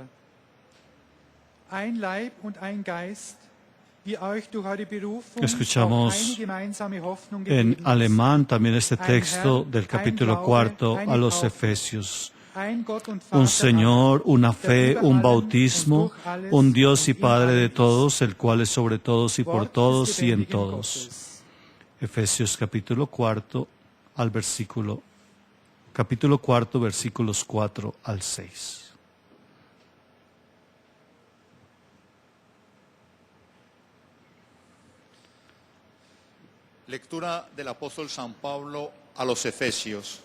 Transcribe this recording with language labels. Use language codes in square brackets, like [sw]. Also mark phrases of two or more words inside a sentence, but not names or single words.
[de] Ein Leib und ein Geist, wie euch durch eure Berufung [es] Escuchamos [de] auch eine gemeinsame Hoffnung [es] En [de] gegeben ist. [es] alemán también este [de] Ein [es] texto [de] Herr, [es] del [de] ein [es] capítulo [de] Glaube, [es] 4 a [de] eine [es] los [de] Taufe, [es] Efesios. [de] ein Gott und [es] Un [de] Vater [es] Señor, una [de] aller, [es] fe, [de] der [es] un [de] über allem [es] bautismo, [de] und durch alles [es] un Dios y [de] und in [es] Padre de [de] allem [es] todos, [de] ist. [es] el cual es sobre todos y por [de] Wort des [es] todos y en [de] lebendigen [es] todos. [de] Gottes. [es] Efesios capítulo 4 al capítulo 4 versículos 4 al 6. Lectura del apóstol San Pablo a los Efesios.